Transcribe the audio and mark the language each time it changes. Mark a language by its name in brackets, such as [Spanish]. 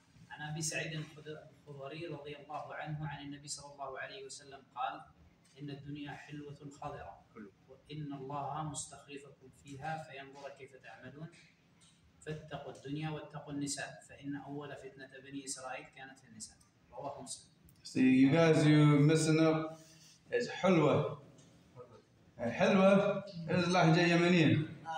[Arabic] عن أبي سعيد الخدري رضي الله عنه عن النبي صلى الله عليه وسلم قال إن الدنيا حلوة خضرة وإن الله مستخلفكم فيها فينظر كيف تعملون فاتقوا الدنيا واتقوا النساء فإن أول فتنة بني إسرائيل كانت في النساء. رواه مسلم. [English] See, you guys, you're messing up. It's حلوة. [Arabic] حلوة [English] is [Arabic] لهجة يمنية.